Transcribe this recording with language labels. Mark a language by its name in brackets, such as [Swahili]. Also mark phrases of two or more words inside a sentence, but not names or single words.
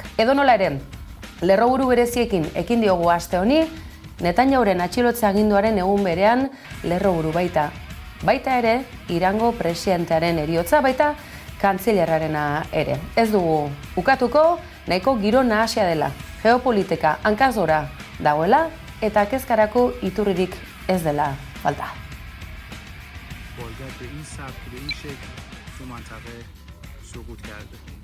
[Basque] Edonola ere, lerroburu bereziekin ekin diogu aste honi, Netanyahuren atxilotze aginduaren egun berean lerroburu baita. Baita ere, Irango presidentearen heriotza, baita kantzilerrarena ere. Ez dugu ukatuko, nahiko giro nahasia dela, geopolitika hankazgora dagoela eta kezkarako iturririk ez dela falta. [Persian] باید به این سبک به این شکل تو منطقه سقوط کرده.